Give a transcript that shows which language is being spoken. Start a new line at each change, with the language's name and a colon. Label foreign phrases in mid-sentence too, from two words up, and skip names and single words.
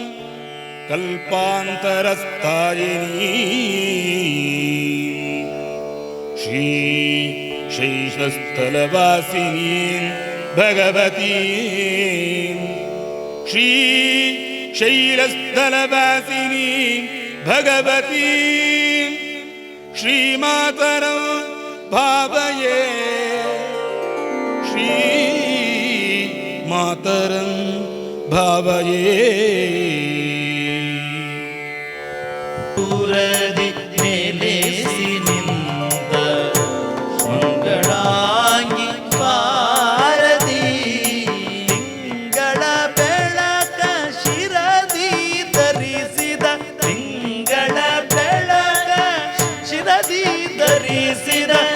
Sanskrit: कल्पान्तरस्थायिनीं श्रीशैलस्थलवासिनीं भगवतीं श्रीशैलस्थलवासिनीं भगवतीं श्रीमातरं भावये. श्रीमातरं भावये.
Kannada: ಪೂರದಿ ನೆಲೆಸಿ ನಿಂತ ಮಂಗಳಾಂಗಿ ಭಾರತಿ ತಿಂಗಳ ಬೆಳಕ ಶಿರದಿ ಧರಿಸಿದ ತಿಂಗಳ ಬೆಳಕ ಶಿರದಿ ಧರಿಸಿದ